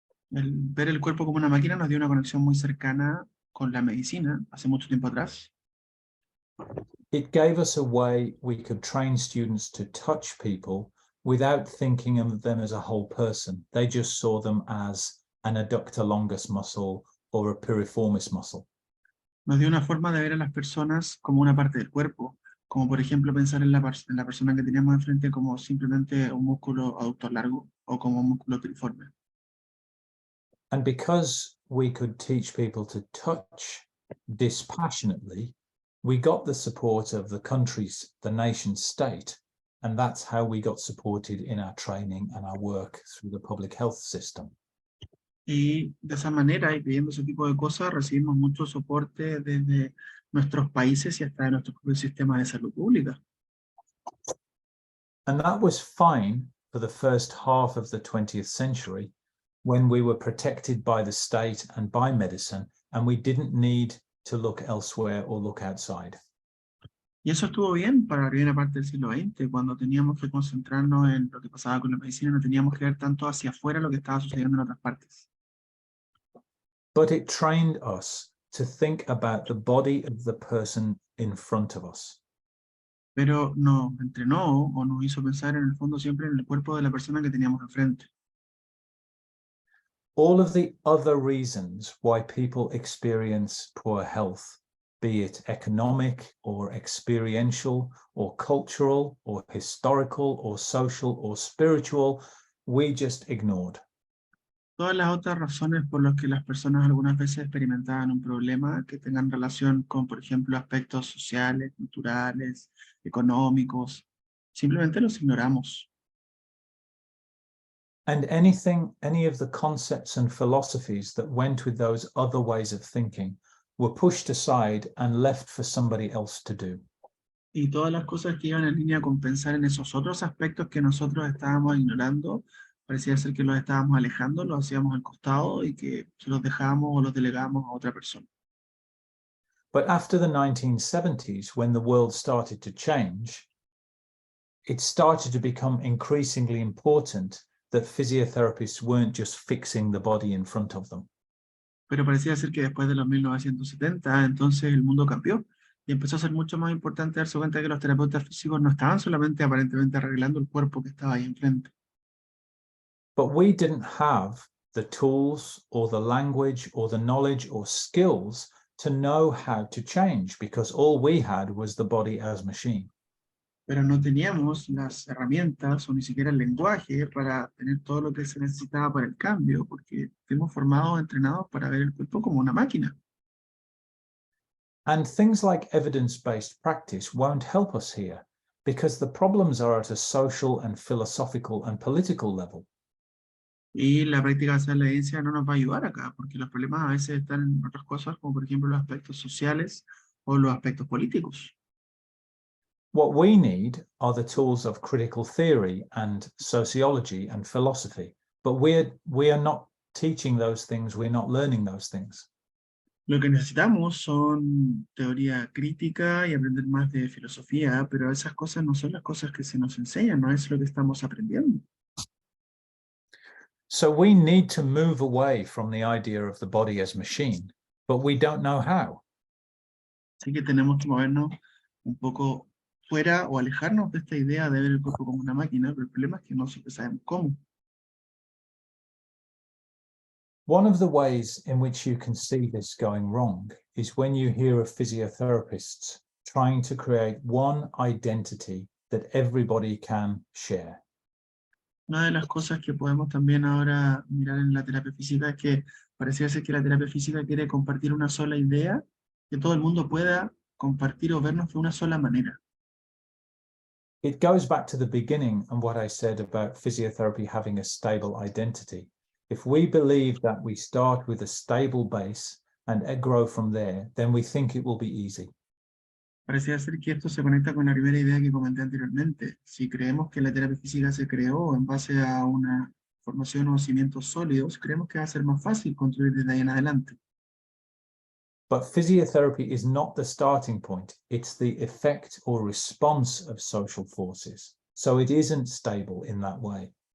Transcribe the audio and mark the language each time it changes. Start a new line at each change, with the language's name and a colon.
Spanish: Ver el cuerpo como una máquina nos dio una conexión muy cercana con la medicina hace mucho tiempo atrás.
English: It gave us a way we could train students to touch people without thinking of them as a whole person. They just saw them as an adductor longus muscle or a piriformis muscle.
Spanish: Nos dio una forma de ver a las personas como una parte del cuerpo, como por ejemplo pensar en la persona que teníamos enfrente como simplemente un músculo aductor largo o como un músculo piriforme.
English: And because we could teach people to touch dispassionately, we got the support of the countries, the nation state, and that's how we got supported in our training and our work through the public health system.
Spanish: Y de esa manera, y viendo ese tipo de cosas, recibimos mucho soporte desde nuestros países y hasta de nuestros propios sistemas de salud pública.
English: And that was fine for the first half of the 20th century, when we were protected by the state and by medicine, and we didn't need to look elsewhere or look outside.
Spanish: Y eso estuvo bien para la primera parte del siglo XX, cuando teníamos que concentrarnos en lo que pasaba con la medicina, no teníamos que ver tanto hacia afuera lo que estaba sucediendo en otras partes.
English: But it trained us to think about the body of the person in front of us.
Spanish: Pero nos entrenó o nos hizo pensar en el fondo siempre en el cuerpo de la persona que teníamos enfrente.
English: All of the other reasons why people experience poor health, be it economic or experiential or cultural or historical or social or spiritual, we just ignored.
Spanish: Todas las otras razones por las que las personas algunas veces experimentaban un problema que tengan relación con, por ejemplo, aspectos sociales, culturales, económicos, simplemente los ignoramos.
English: And any of the concepts and philosophies that went with those other ways of thinking were pushed aside and left for somebody else to do.
Spanish: Y todas las cosas que iban en línea con pensar en esos otros aspectos que nosotros estábamos ignorando, parecía ser que los estábamos alejando, los hacíamos al costado y que se los dejábamos o los delegábamos a otra persona.
English: But after the 1970s, when the world started to change, it started to become increasingly important that physiotherapists weren't just fixing the body in front of them.
Spanish: Pero parecía ser que después de los 1970, entonces el mundo cambió y empezó a ser mucho más importante darse cuenta de que los terapeutas físicos no estaban solamente aparentemente arreglando el cuerpo que estaba ahí enfrente.
English: But we didn't have the tools or the language or the knowledge or skills to know how to change, because all we had was the body as machine.
Spanish: Pero no teníamos las herramientas o ni siquiera el lenguaje para tener todo lo que se necesitaba para el cambio, porque fuimos formados, entrenados para ver el cuerpo como una máquina.
English: And things like evidence-based practice won't help us here, because the problems are at a social and philosophical and political level.
Spanish: Y la práctica de la evidencia no nos va a ayudar acá, porque los problemas a veces están en otras cosas, como por ejemplo los aspectos sociales o los aspectos políticos.
English: What we need are the tools of critical theory and sociology and philosophy, but we are not teaching those things, we're not learning those things.
Spanish: Lo que necesitamos son teoría crítica y aprender más de filosofía, pero esas cosas no son las cosas que se nos enseñan, no es lo que estamos aprendiendo.
English: So we need to move away from the idea of the body as machine, but we don't know how.
Spanish: Así que tenemos que movernos un poco fuera o alejarnos de esta idea de ver el cuerpo como una máquina, pero el problema es que no siempre sabemos cómo.
English: One of the ways in which you can see this going wrong is when you hear of physiotherapists trying to create one identity that everybody can share.
Spanish: Una de las cosas que podemos también ahora mirar en la terapia física es que pareciera ser que la terapia física quiere compartir una sola idea, que todo el mundo pueda compartir o vernos de una sola manera.
English: It goes back to the beginning and what I said about physiotherapy having a stable identity. If we believe that we start with a stable base and grow from there, then we think it will be easy.
Spanish: Pareciera ser que esto se conecta con la primera idea que comenté anteriormente. Si creemos que la terapia física se creó en base a una formación o cimientos sólidos, creemos que va a ser más fácil construir desde ahí en adelante.
English: But physiotherapy is not the starting point. It's the effect or response of social forces. So it isn't stable in that way.